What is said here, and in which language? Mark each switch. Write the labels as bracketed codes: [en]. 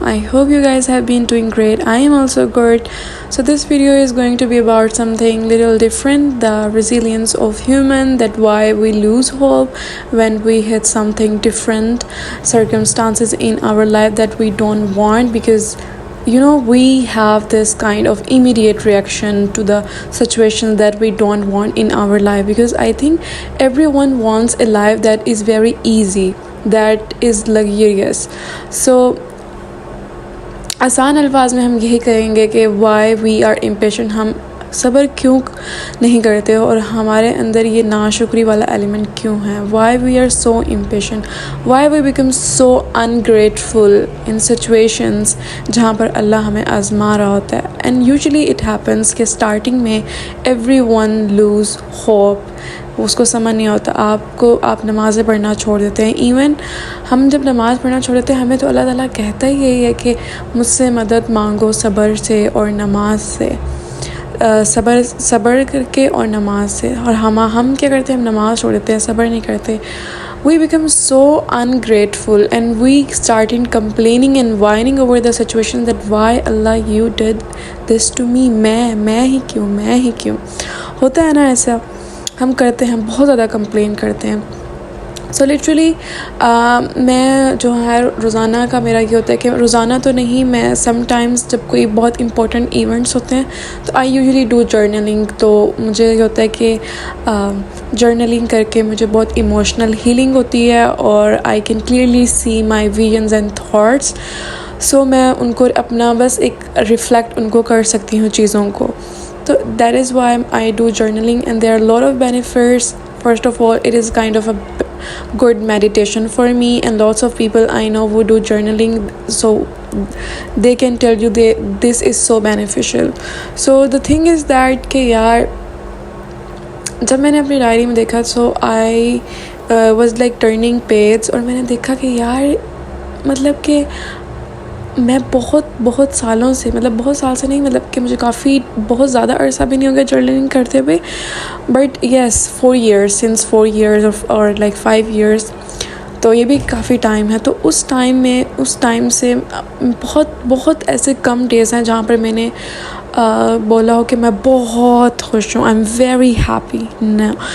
[en] I hope you guys have been doing great. I am also good. So this video is going to be about something little different, the resilience of human, that why we lose hope when we hit something different, circumstances in our life that we don't want, because we have this kind of immediate reaction to the situation that we don't want in our life, because I think everyone wants a life that is very easy, that is luxurious. [hi] So आसान अल्फाज में हम यही कहेंगे कि [en] why we are impatient, [hi] हम सब्र क्यों नहीं करते और हमारे अंदर ये नाशुक्री वाला एलिमेंट क्यों है. [en] why we are so impatient, why we become so ungrateful in situations [hi] जहाँ पर अल्लाह हमें आजमा रहा होता है. [en] and usually it happens कि starting में everyone lose hope, [hi] उसको समझ नहीं होता. आप नमाज़ें पढ़ना छोड़ देते हैं. इवन हम जब नमाज़ पढ़ना छोड़ देते हैं, हमें तो अल्लाह ताला कहता ही यही है कि मुझसे मदद मांगो सब्र से और नमाज से, सब्र करके और नमाज से. और हम क्या करते हैं, हम नमाज़ छोड़ देते हैं, सब्र नहीं करते. [en] We become so ungrateful and we start in complaining and whining over the situation that why Allah you did this to me. [hi] मैं ही क्यों होता है ना ऐसा. हम करते हैं, बहुत ज़्यादा कंप्लेन करते हैं. सो लिटरली मैं जो है रोज़ाना का मेरा ये होता है कि रोज़ाना तो नहीं, मैं समटाइम्स जब कोई बहुत इंपॉर्टेंट इवेंट्स होते हैं तो [en] I usually do journaling. [hi] तो मुझे ये होता है कि जर्नलिंग करके मुझे बहुत इमोशनल हीलिंग होती है और [en] I can clearly see my visions and thoughts. [hi] सो मैं उनको अपना बस एक रिफ्लेक्ट उनको कर सकती हूँ चीज़ों को. [en] So that is why I do journaling, and there are a lot of benefits. First of all, it is kind of a good meditation for me, and lots of people I know who do journaling, so they can tell you this is so beneficial. So the thing is that [hi] कि यार जब मैंने अपनी diary में देखा, [en] so I was like turning pages, [hi] और मैंने देखा कि यार मतलब कि मैं बहुत सालों से, मतलब बहुत साल से नहीं, मतलब कि मुझे बहुत ज़्यादा अरसा भी नहीं हो गया जर्नलिंग करते हुए, [en] but yes 4 years, since 4 years [hi] और like 5 years, तो ये भी काफ़ी टाइम है. तो उस टाइम से बहुत ऐसे कम डेज़ हैं जहाँ पर मैंने बोला हो कि मैं बहुत खुश हूँ, [en] I am very happy [hi] ना.